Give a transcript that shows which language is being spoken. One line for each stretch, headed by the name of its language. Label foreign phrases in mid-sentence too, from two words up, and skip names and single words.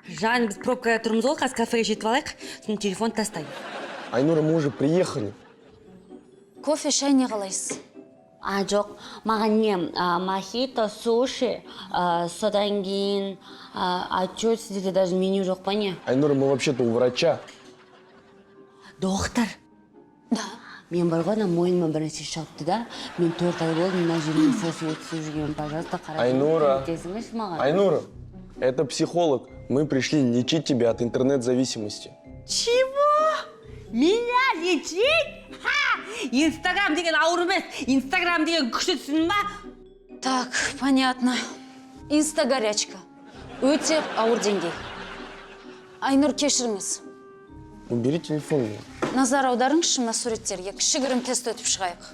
Kazakh: Жан, біз пробкада тұрмыз ғой, қазір кафеге жетіп алайық, сосын телефон тастайын.
Russian: Айнура, мы уже приехали.
Kazakh: Кофе, шай не қалайсыз? Жоқ, маған не, мохито, суши, содан кейін, чё, сізде даже меню жоқ па не?
Russian: Айнура, мы вообще-то у врача. Доктор. Да.
Kazakh: Мен бар ғой, мойныма бір нәрсе шығыпты да. Мен 4 ай болды, мына жермен сосып өтісіп жүрген, пожалуйста, қарап. Айнура. Көмектесіңізші маған.
Russian: Айнура, это психолог. Мы пришли лечить тебя от интернет-зависимости. Чего? Меня лечить? Ха!
Kazakh: Инстаграм деген ауыр емес, Инстаграм деген күшті түсін ба?
Russian: Так, понятно. Инстагорячка.
Kazakh: Өте ауыр деңгей. Айнұр, кешіріңіз.
Russian: Убери телефон.
Kazakh: Назар аударыңызшы мына суреттерге. Кішігірім тест өтіп шығайық.